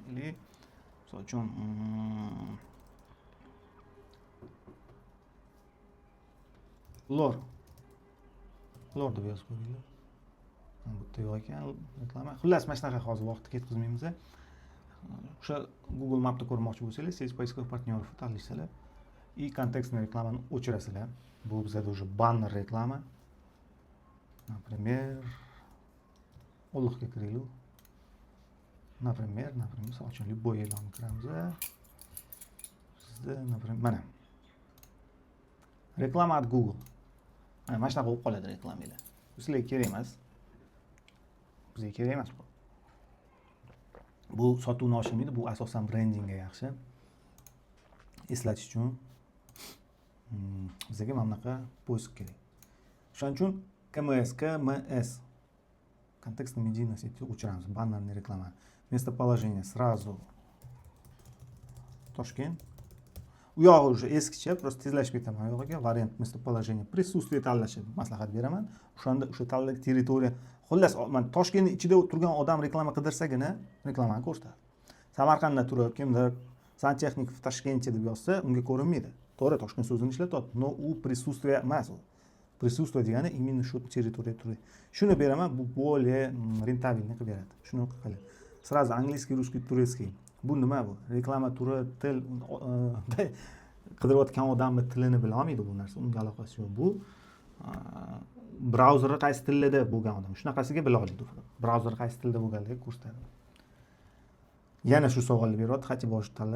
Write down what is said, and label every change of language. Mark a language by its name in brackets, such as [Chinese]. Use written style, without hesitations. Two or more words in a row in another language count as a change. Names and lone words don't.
[Uzbek] Misol uchun lor deb yozib ko'ringlar. Bu yerda yo'q ekan reklama. Xullas, mana shunaqa hozir vaqtni ketkazmaymiz. O'sha Google Map'da ko'rmoqchi bo'lsangiz, siz [Russian] поисковых партнеров [Uzbek] tanlaysiz [Russian] и контекстный [Uzbek] reklamani o'chirasizlar. Bu bizada уже banner reklama. Например, Olliqga kiraylik. Например, misol uchun любой e'lonni kiramiz. Sizda, например, mana. Reklama at Google. Mana shunaqa bo'lib qoladi reklamalar. Sizlarga kerak emas. Bizga kerak emas bu. Bu sotuvni oshirmaydi, bu asosan brendingga yaxshi. Eslatish uchun bizga mana bunaqa poisk kerak. Shuning uchun KMS [Russian] контекстно медийная сеть [Uzbek] o'chiramiz, bannerni reklama. [Russian] Местоположение сразу Toshkent. [Uzbek] U yog'i уже eskicha, просто tezlashib ketaman u yog'iga. Variant [Russian] местоположение присутствие [Uzbek] tanlashni maslahat beraman. O'shanda o'sha tanlagan territoriya, xullas, men Toshkentning ichida turgan odam reklama qidirsagina reklamani ko'rsatadi. Samarqandda turib, kimdir santexnik в Toshkentda deb yozsa, unga ko'rinmaydi. To'g'ri, Toshkent so'zini ishlatyapti, но u присутствие emas u. Присутствие degani именно shu territoriyada turadi. Shuni beraman, bu более rentabilniy qilib beradi. Shuni qiladi. [Russian] Сразу английский, русский, турецкий. [Uzbek] Bu nima bu? Reklama turi, til qidirayotgan odamning tilini bila olmaydi bu narsa. Unga aloqasi yo'q. Bu brauzeri qaysi tilda bo'lgan odam. Shunaqasiga bila oladi. Brauzer qaysi tilda bo'lganligi ko'rsatadi. Yana shu savolni beryapti, Xati bosh tanladi.